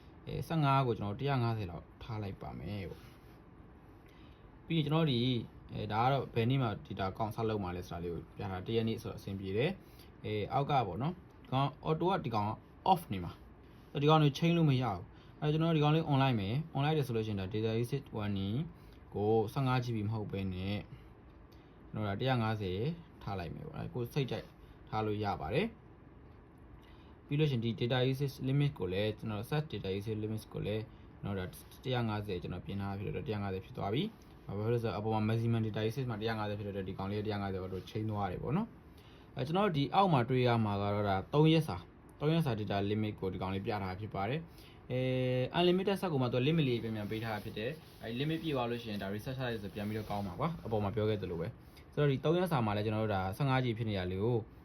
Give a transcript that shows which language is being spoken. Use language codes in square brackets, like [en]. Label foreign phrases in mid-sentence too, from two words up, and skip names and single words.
[my] 15 ကိုကျွန်တော်150လောက်ထားလိုက်ပါမယ်ပေါ့ပြီးရင်ကျွန်တော်ဒီဒါကတော့ဘယ်နေ့မှ data ကောင့်ဆက်လုပ်မှာလဲဆိုတာလေးကိုပြတာတရက်နေ့ဆိုတော့အဆင်ပြေတယ်အောက်ကပေါ့နော်ဒီကောင် auto ကဒီကောင် off နေမှာဒီကောင်တွေချိန်လို့မရဘူးအဲ့ကျွန်တော်ဒီကောင်လေး online မယ် online တယ်ဆိုလို့ရှိရင်ဒါ [en] data usage [my] 1နီကို 15GB မဟုတ်ဘဲနဲ့ကျွန်တော်ဒါ 150ထားလိုက်မယ်ပေါ့အဲ့ကိုစိတ်ကြိုက်ထားလို့ရပါတယ်ပြီးလို့ရှင်ဒီ [en] data usage limit [my] ကိုလည်းကျွန်တော် [en] set data usage limit [my] ကိုလည်းကျွန်တော်ဒါ150ကျွန်တော်ပြင်ထားဖြစ်တော့150ဖြစ်သွားပြီဘာဖြစ်လို့ဆိုတော့အပေါ်မှာ [en] maximum data usage [my] မှာ150ဖြစ်တော့ဒီကောင်လေး150တော့ချိန်သွားတယ်ပေါ့နော်ကျွန်တော်ဒီအောက်မှာတွေ့ရမှာကတော့ဒါ3ရက်စာ [en] data limit [my] ကိုဒီကောင်လေးပြထားဖြစ်ပါတယ် unlimited ဆက်ကိုမှသူ limit လေးပြန်ပေးထားတာဖြစ်တယ်အဲဒီ limit ပြည့်သွားလို့ရှိရင်ဒါ reset ချလိုက်ဆိုပြန်ပြီးတော့ကောင်းပါကွာအပေါ်မှာပြောခဲ့သလိုပဲဆိုတော့ဒီ3ရက်စာမှာလည်းကျွန်တော်တို့ဒါ 15GB ဖြစ်နေရလေးကို